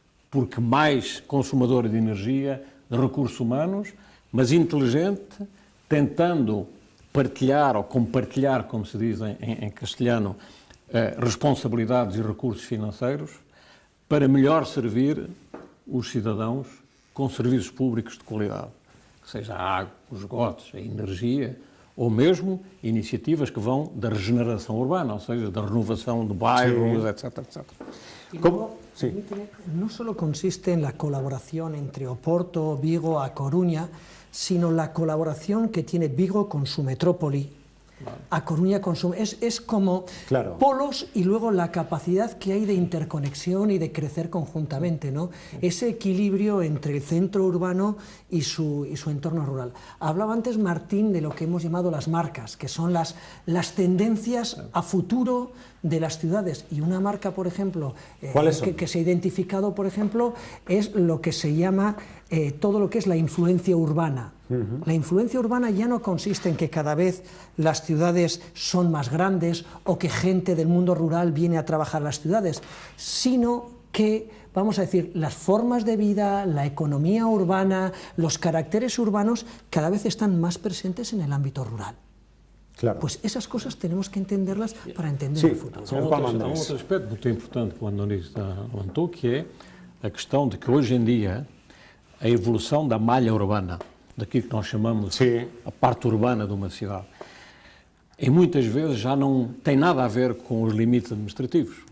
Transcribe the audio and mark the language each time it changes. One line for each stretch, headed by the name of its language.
Portuguese: porque mais consumadora de energia, de recursos humanos, mas inteligente, tentando partilhar ou compartilhar, como se diz em castelhano, responsabilidades e recursos financeiros para melhor servir os cidadãos com serviços públicos de qualidade, seja a água, os esgotos, a energia, ou mesmo iniciativas que vão da regeneração urbana, ou seja, da renovação de bairros, etc, etc.
Spanish: Y luego, no solo consiste en la colaboración entre Oporto, Vigo, A Coruña, sino la colaboración que tiene Vigo con su metrópoli, A Coruña con su... Es como polos y luego la capacidad que hay de interconexión y de crecer conjuntamente, ¿no? Ese equilibrio entre el centro urbano y su entorno rural. Hablaba antes Martín de lo que hemos llamado las marcas, que son las tendencias a futuro de las ciudades. Y una marca, por ejemplo, que se ha identificado, por ejemplo, es lo que se llama todo lo que es la influencia urbana. La influencia urbana ya no consiste en que cada vez las ciudades son más grandes o que gente del mundo rural viene a trabajar a las ciudades, sino que, vamos a decir, las formas de vida, la economía urbana, los caracteres urbanos cada vez están más presentes en el ámbito rural. Claro. Pues esas cosas tenemos que entenderlas para entender el futuro.
Portuguese: Há outro aspecto muito importante que o Andoni levantou, que é a questão de que hoje em dia a evolução da malha urbana, daquilo que nós chamamos a parte urbana de uma cidade, e muitas vezes já não tem nada a ver com os limites administrativos.